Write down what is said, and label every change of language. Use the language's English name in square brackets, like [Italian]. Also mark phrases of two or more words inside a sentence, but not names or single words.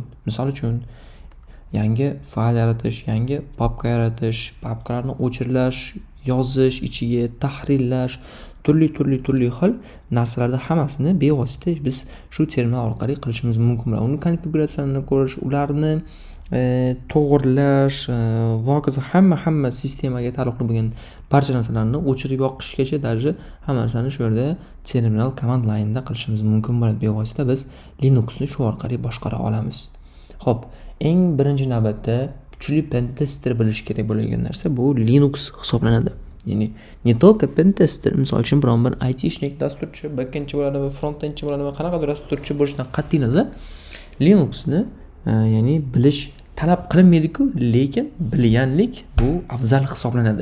[Uzbek] Misol uchun yangi fayl yaratish, yangi papka yaratish, papkalarni o'chirish, yozish, ichiga tahrirlash, turli xil narsalarni hammasini bevosita biz shu terminal orqali qilishimiz mumkin. Uni konfiguratsiyasini ko'rish, ularni to'g'irlash va hokazo hamma sistemaga taalluqli bo'lgan barcha narsalarni o'chirib yoqishgacha darajada hamma narsani shu yerda [English] terminal command line [Uzbek] da qilishimiz mumkin bo'ladi. Bevosita biz Linuxni shu orqali boshqara olamiz. Xo'p, eng birinchi navbatda kuchli pentester bilish kerak bo'lgan narsa bu Linux hisoblanadi. Ya'ni [Russian] не только [Uzbek] pentester, misol uchun biron bir IT-shnik, dasturchi, backendchi bo'ladimi, frontendchi bo'ladimi, qanaqadir dasturchi bo'lishidan qat'iy nazar Linuxni ya'ni bilish talab qilinmaydi-ku, lekin bilganlik bu afzal hisoblanadi.